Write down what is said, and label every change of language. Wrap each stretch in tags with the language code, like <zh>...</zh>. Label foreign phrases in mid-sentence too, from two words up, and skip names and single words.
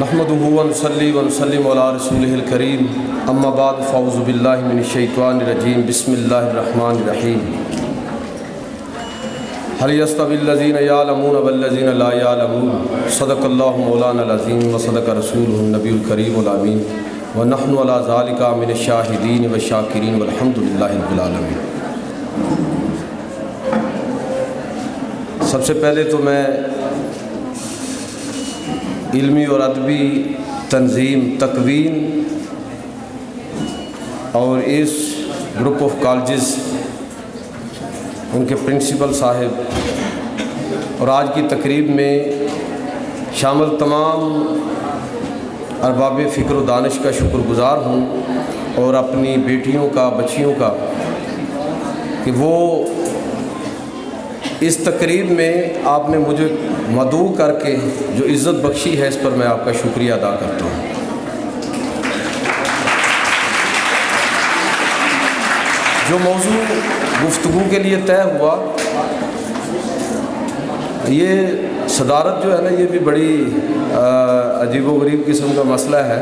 <ar>نحمدہ ونصلی ونسلم علی رسولہ الکریم، اما بعد فاعوذ باللہ من الشیطان الرجیم، بسم اللہ الرحمن الرحیم۔ هل يستوي الذين يعلمون والذين لا يعلمون؟ صدق اللہ مولانا العظیم وصدق رسولہ النبی الکریم الامین، ونحن علی ذلک من الشاہدین والشاکرین والحمد للہ رب العالمین۔</ar> <ur>سب سے پہلے تو میں علمی اور ادبی تنظیم تکوین اور اس</ur> <en>group of colleges,</en> <ur>ان کے پرنسپل صاحب اور آج کی تقریب میں شامل تمام ارباب فکر و دانش کا شکر گزار ہوں، اور اپنی بیٹیوں کا، بچیوں کا، کہ وہ اس تقریب میں آپ نے مجھے مدعو کر کے جو عزت بخشی ہے، اس پر میں آپ کا شکریہ ادا کرتا ہوں۔ جو موضوع گفتگو کے لیے طے ہوا، یہ صدارت جو ہے نا، یہ بھی بڑی عجیب و غریب قسم کا مسئلہ ہے۔</ur>